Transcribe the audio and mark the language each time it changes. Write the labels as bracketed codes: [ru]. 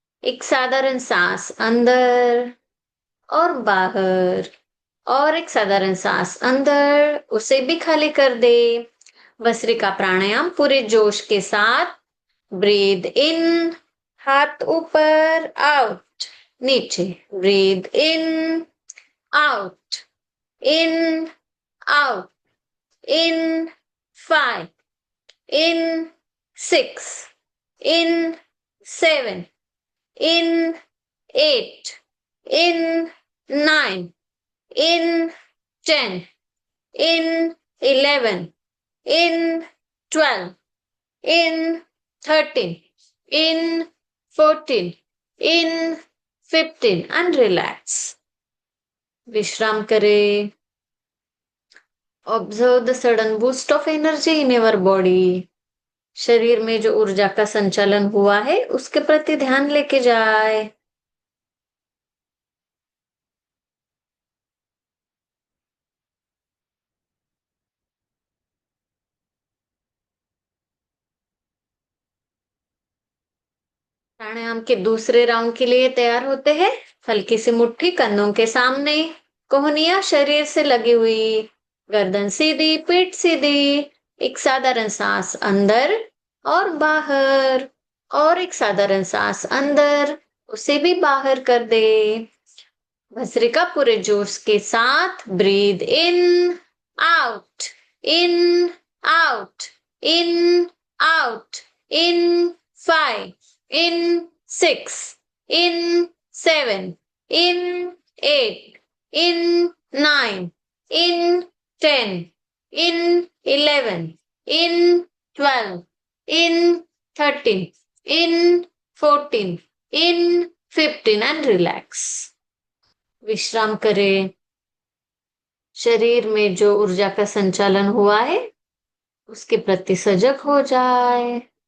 [hi] एक साधारण सांस अंदर और बाहर, और एक साधारण सांस अंदर, उसे भी खाली कर दे। भस्त्रिका प्राणायाम पूरे जोश के साथ। [en] breathe in, [hi] हाथ ऊपर, आउट, नीचे। [en] Breathe in, out, in, out, in 5, in 6, in 7, in 8, in 9, in 10, in 11, in 12, in 13, in 14, in 15 and relax. [hi] विश्राम करें. [en] Observe the sudden boost of energy in your body. [hi] शरीर में जो ऊर्जा का संचालन हुआ है उसके प्रति ध्यान लेके जाए. प्राणायाम के दूसरे राउंड के लिए तैयार होते हैं. हल्की सी मुट्ठी कंधों के सामने, कोहनियां शरीर से लगी हुई, गर्दन सीधी, पीठ सीधी. एक साधारण सांस अंदर और बाहर, और एक साधारण सांस अंदर, उसे भी बाहर कर दे. भस्त्रिका पूरे जोश के साथ. [en] Breathe in, out, in, out, in, out, in 5, in 6, in 7, in 8, in 9, in 10, in 11, in 12, in 13, in 14, in 15 and relax. [hi] विश्राम करें. शरीर में जो ऊर्जा का संचालन हुआ है उसके प्रति सजग हो जाए.